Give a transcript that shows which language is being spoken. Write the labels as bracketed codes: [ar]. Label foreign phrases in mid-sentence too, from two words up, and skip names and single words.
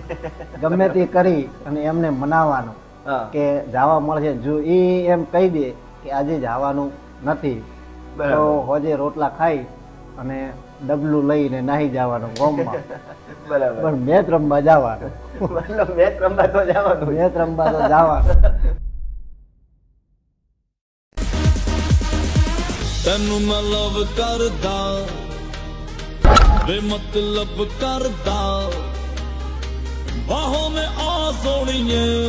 [gu] ગમે તે કરી અને એમને મનાવવાનું કે જવા મળશે. જો એ એમ કહી દે કે આજે જવાનું નથી તો હોજે રોટલા ખાઈ અને ડબલું લઈને નાહી જવાનું ગોમમાં. બરાબર, પણ મેચ રમવા જવાનું. મતલબ મેચ રમવા તો જવાનું, મેચ રમવા તો જવાનું. [pa] ਤੈਨੂੰ ਮੈਂ ਲਵ ਕਰਦਾ ਵੇ ਮਤਲਬ ਕਰਦਾ [hi] बाहों में आ सोनिए